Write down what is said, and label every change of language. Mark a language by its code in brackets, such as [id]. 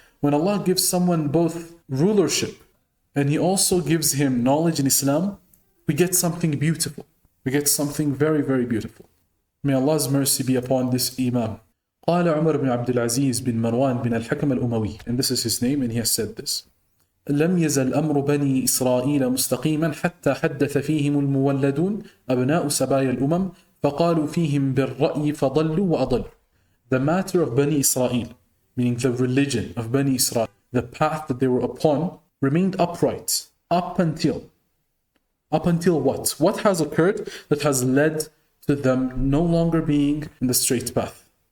[en] When Allah gives someone both rulership and He also gives him knowledge in Islam, we get something beautiful. We get something very, very beautiful. May Allah's mercy be upon this Imam. قال عمر بن عبد العزيز بن مروان بن الحكم الأموي, and this is his name, and he has said this. [ar] لم يزل أمر بني إسرائيل مستقيما حتى حدث فيهم المولدون أبناء سبايا الأمم فقالوا فيهم بالرأي فضلوا وأضلوا. [en] The matter of Bani Israel, meaning the religion of Bani Israel, the path that they were upon, remained upright up until what? What has occurred that has led to them no longer being in the straight path?